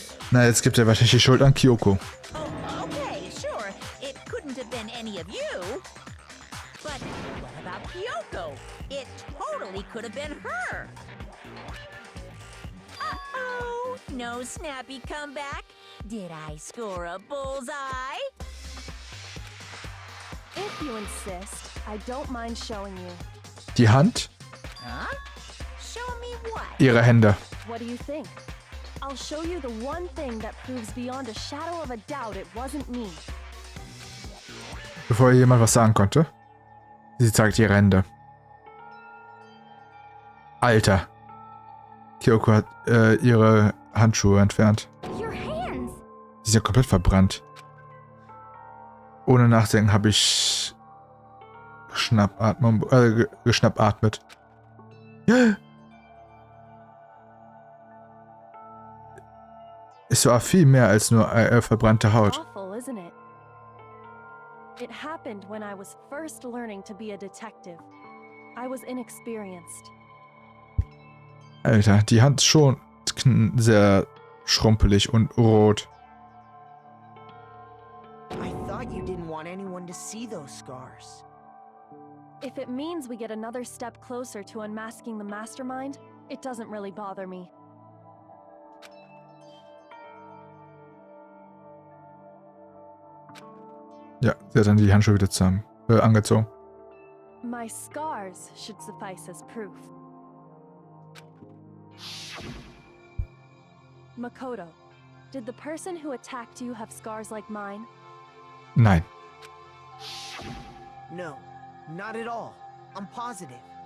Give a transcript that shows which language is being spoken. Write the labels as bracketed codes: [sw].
[de] Na, jetzt gibt er wahrscheinlich die Schuld an Kyoko. [en] Oh, okay, sure. It couldn't have been any of you. But what about Kyoko? It totally could have been her. Uh-oh. No snappy comeback? Did I score a bullseye? If you insist, I don't mind showing you. [de] Die Hand? [en] Huh? Show me what? [de] Ihre Hände. [en] What do you think? I'll show you the one thing that proves beyond a shadow of a doubt it wasn't me. [de] Bevor jemand was sagen konnte, sie zeigt ihre Hände. Alter. Kyoko hat ihre Handschuhe entfernt. Sie sind ja komplett verbrannt. Ohne Nachdenken habe ich geschnappatmet. Es war viel mehr als nur verbrannte Haut. [en] Awful, isn't it? It happened when I was first learning to be a detective. I was inexperienced. [de] Alter, die Hand ist schon sehr schrumpelig und rot. [en] I thought you didn't want anyone to see those scars. If it means we get another step closer to unmasking the mastermind, it doesn't really bother me. [de] Ja, sie hat dann die Handschuhe wieder zusammen angezogen. [en] My scars should suffice as proof. Makoto, did the person who attacked you have scars like mine? [de] Nein. [en] No, not at all. I'm positive.